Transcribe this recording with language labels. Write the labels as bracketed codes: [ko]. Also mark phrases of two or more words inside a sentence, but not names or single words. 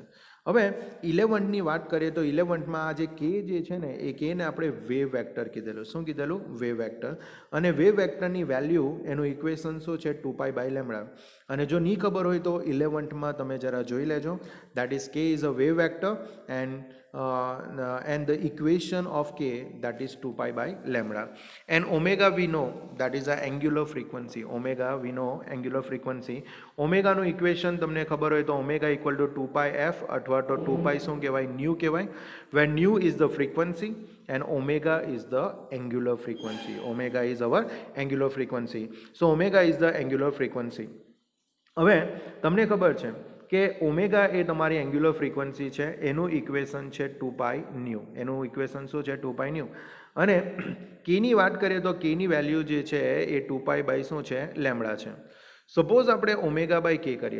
[gu] હવે 11ની વાત કરીએ તો 11માં આ જે કે જે છે ને એ કેને આપણે [en] wave vector [gu] કીધેલું. શું કીધેલું? [en] wave vector. [gu] અને વેવ વેક્ટરની વેલ્યુ એનું ઇક્વેશન શું છે? 2π/λ. અને જો નહીં ખબર હોય તો 11માં તમે જરા જોઈ લેજો. [en] That is k is a wave vector and the equation of k that is 2π/λ. And omega we know that is a angular frequency. Omega we know angular frequency. [gu] Omega નું ઇક્વેશન તમને ખબર હોય તો [en] omega equal to 2πf [gu] અથવા તો 2π શું કહેવાય? ન્યુ કહેવાય. [en] Where nu is the frequency and omega is the angular frequency. Omega is our angular frequency. So omega is the angular frequency. [gu] હવે તમને ખબર છે કે ઓમેગા એ તમારી [en] angular frequency [gu] છે. એનું ઇક્વેશન છે 2π ન્યુ. એનું ઇક્વેશન શું છે? 2π ન્યુ. અને કેની વાત કરીએ તો કેની વેલ્યુ જે છે એ 2π બાય શું છે? લેમડા છે. સપોઝ આપણે ઓમેગા બાય કે કરીએ.